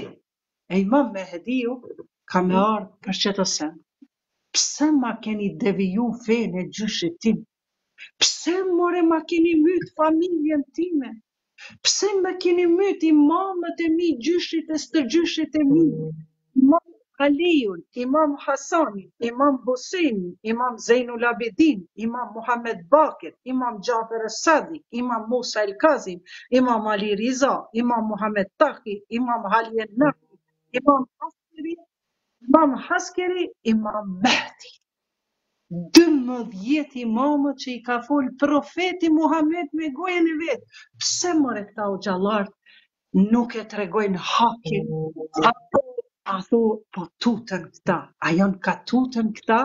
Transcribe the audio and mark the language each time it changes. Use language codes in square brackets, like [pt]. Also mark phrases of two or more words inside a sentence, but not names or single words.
[sq] E Imam Mehdiu ka me ardhë për qëto sen. Pse ma keni deviju fejnë e gjyshit tim? Pse more ma keni myt familjen time? Pse ma keni myt imamët e mi, gjyshit e stërgjyshit e mi? Imam Aliun, Imam Hasanin, Imam Huseinin, Imam Zejnul Abidin, Imam Muhammed Bakir, Imam Gjafer Sadi, Imam Musa El Kazim, Imam Ali Riza, Imam Muhammed Taki, Imam Halien Nafi, Imam Haskeri, Imam Mehdi. 12 imamët që i ka fol profeti Muhammed me gojen e vetë. Pse more këta o gjallart nuk e tregojnë hakin? A thu, po tutën këta. A janë ka tutën këta?